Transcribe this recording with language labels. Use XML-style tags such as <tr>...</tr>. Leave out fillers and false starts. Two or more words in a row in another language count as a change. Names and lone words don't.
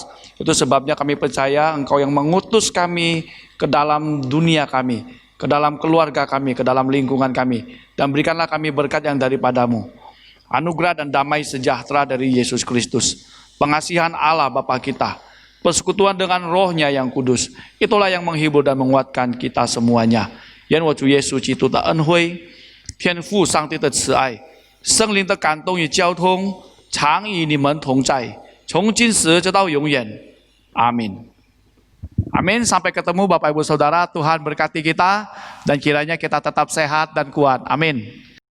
<id>Itu sebabnya kami percaya Engkau yang mengutus kami ke dalam dunia kami, ke dalam keluarga kami, ke dalam lingkungan kami. Dan berikanlah kami berkat yang daripadamu. Anugerah dan damai sejahtera dari Yesus Kristus. Pengasihan Allah Bapa kita, persekutuan dengan rohnya yang kudus, itulah yang menghibur dan menguatkan kita semuanya.</id> <zh>愿我主耶稣基督的恩惠、天父上帝的慈爱、圣灵的感动与交通，常与你们同在，从今时直到永远。阿 min. Amin.</zh> <id>Sampai ketemu Bapak Ibu Saudara. Tuhan berkati kita dan kiranya kita tetap sehat dan kuat. Amin.</id>